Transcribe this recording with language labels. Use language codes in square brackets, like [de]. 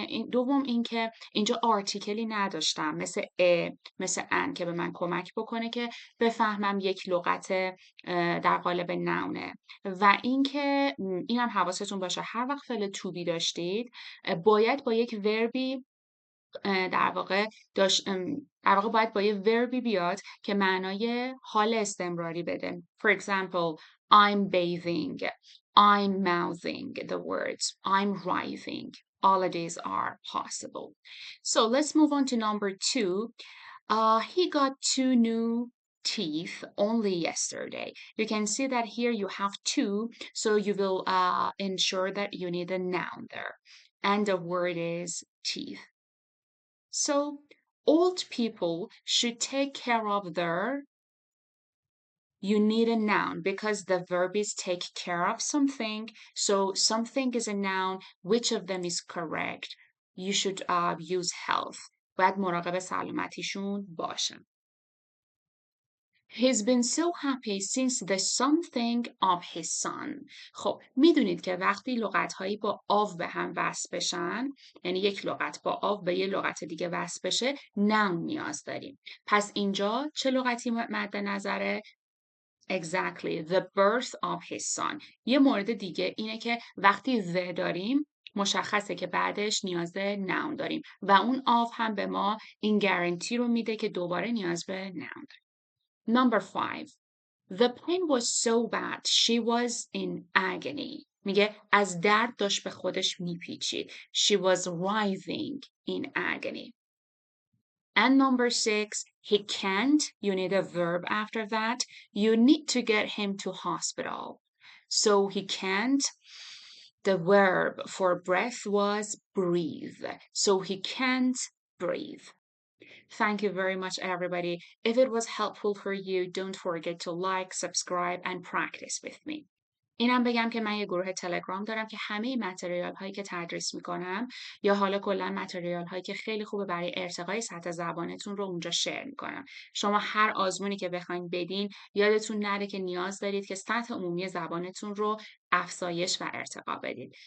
[fa] دوم اینکه اینجا آرتیکلی نداشتم مثل مثل ان که به من کمک بکنه که بفهمم یک لغت در قالب نونه و اینکه اینم حواستون باشه هر وقت فعل تو بی داشتید باید با یک وربی در واقع باید با یه وربی بیاد که معنای حال استمراری بده. [en] For example, I'm bathing, I'm mouthing the words, I'm writing. All of these are possible. So let's move on to number 2. He got 2 new teeth only yesterday. You can see that here you have 2, so you will ensure that you need a noun there. And the word is teeth. So old people should take care of their. You need a noun because the verb is take care of something. So something is a noun. Which of them is correct? You should use health. [fa] باید مراقب سلامتیشون باشن. [en] He's been so happy since the something of his son. [fa] خب میدونید که وقتی لغت‌هایی با آو به هم وصل بشن، یعنی یک لغت با آو به یه لغت دیگه وصل بشه، noun نیاز داریم. پس اینجا چه لغتی مد نظره؟ [en] Exactly, the birth of his son. [fa] یه مورد دیگه اینه که وقتی the داریم مشخصه که بعدش نیاز به noun داریم و اون آو هم به ما این گارانتی رو میده که دوباره نیاز به noun داریم. [en] Number 5. The pain was so bad she was in agony. [fa] میگه از درد داشت به خودش میپیچید. [en] She was writhing in agony. And number 6, he can't. You need a verb after that. You need to get him to hospital. So he can't. The verb for breath was breathe. So he can't breathe. Thank you very much, everybody. If it was helpful for you, don't forget to like, subscribe, and practice with me. [fa] اینم بگم که من یه گروه تلگرام دارم که همه متریال هایی که تدریس میکنم یا حالا کلا متریال هایی که خیلی خوبه برای ارتقای سطح زبانتون رو اونجا شیر میکنم. شما هر آزمونی که بخواید بدین یادتون نره که نیاز دارید که سطح عمومی زبانتون رو افزایش و ارتقا بدید.